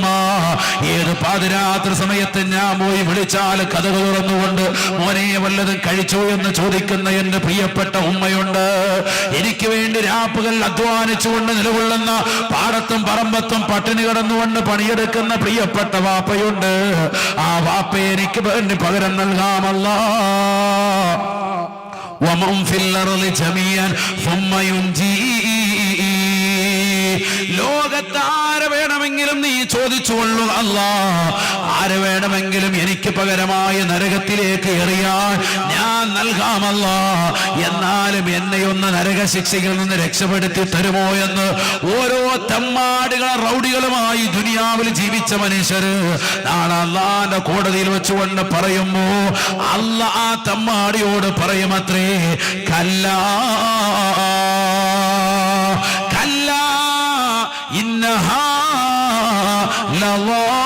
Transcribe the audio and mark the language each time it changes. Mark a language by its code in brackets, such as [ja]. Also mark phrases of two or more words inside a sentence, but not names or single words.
[ml] ഏത് പാതിരാത്രി സമയത്ത് ഞാൻ പോയി വിളിച്ചാൽ കഥകൾ തുറന്നുകൊണ്ട് മോനെ വല്ലതും കഴിച്ചോ എന്ന് ചോദിക്കുന്ന എന്റെ പ്രിയപ്പെട്ട ഉമ്മയുണ്ട്. എനിക്ക് വേണ്ടി രാപ്പുകൾ അധ്വാനിച്ചുകൊണ്ട് നിലകൊള്ളുന്ന പാടത്തും പറമ്പത്തും പട്ടിണി കിടന്നുകൊണ്ട് പണിയെടുക്കുന്ന പ്രിയപ്പെട്ട വാപ്പയുണ്ട്. ആ വാപ്പയെ എനിക്ക് വേണ്ടി പകരം നൽകാമല്ലാ. [ar] ومن في الأرض جميعا ثم ينجي. [ml] ലോകത്ത് ആരെ വേണമെങ്കിലും നീ ചോദിച്ചുകൊള്ളു അല്ലാ. ആരെ വേണമെങ്കിലും എനിക്ക് പകരമായി നരകത്തിലേക്ക് എറിയാൻ ഞാൻ നൽകാമല്ലാ. എന്നാലും എന്നെ ഒന്ന് നരകശിക്ഷയിൽ നിന്ന് രക്ഷപ്പെടുത്തി തരുമോ എന്ന് ഓരോ തമ്മാടുകൾ റൗഡികളുമായി ദുനിയാവിൽ ജീവിച്ച മനുഷ്യര് നാളെ അല്ലാഹുവിന്റെ കോടതിയിൽ വെച്ചുകൊണ്ട് പറയുമ്പോ അല്ല ആ തമ്മാടിയോട് പറയുമത്രേ, [ar] كلا كلا إنها لظى.